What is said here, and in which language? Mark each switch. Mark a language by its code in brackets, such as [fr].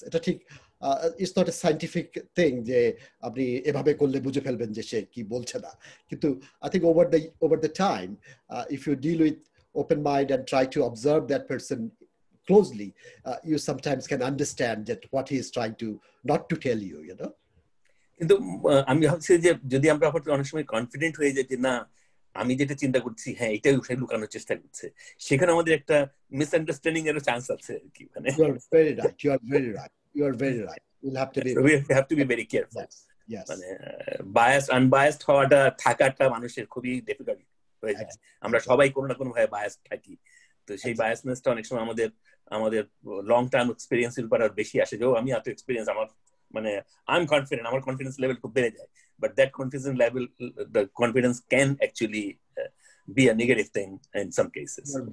[bn] এটা ঠিক [en] it's not a scientific thing [bn] যে আপনি এভাবে করলে বুঝে ফেলবেন যে সে কি বলছে না, কিন্তু [en] I think over the time if you deal with open mind and try to observe that person closely, you sometimes can understand that what he is trying to not to tell you, you know. [bn] কিন্তু আমি ভাবছি যে যদি আমরা অনেক সময় confident হয়ে যাই যে না, আমি যেটা চিন্তা করছি হ্যাঁ এটাই সে লুকানোর চেষ্টা করছে, সেখানে আমাদের একটা মিসআন্ডারস্ট্যান্ডিং এর চান্স আছে আর কি। মানে [en] you are very right, you are very right, you are very right. We'll have to be so we have to be very careful. Yes. [bn] মানে বায়াসড আনবায়াসড হওয়াটা থাকাটা মানুষের খুবই ডিফিকাল্ট হয়ে যায়। আমরা সবাই কোনো না কোনো ভাবে বায়াসড থাকি, তো সেই বায়াসনেসটা অনেক সময় আমাদের লং টার্ম এক্সপেরিয়েন্সের উপর আর বেশি আসে। যেও আমি এত এক্সপেরিয়েন্স, আমার মানে [en] I am confident, [bn] আমার কনফিডেন্স লেভেল খুব বেড়ে যায়, [en] But that confidence level, the confidence can actually be a negative thing in some cases.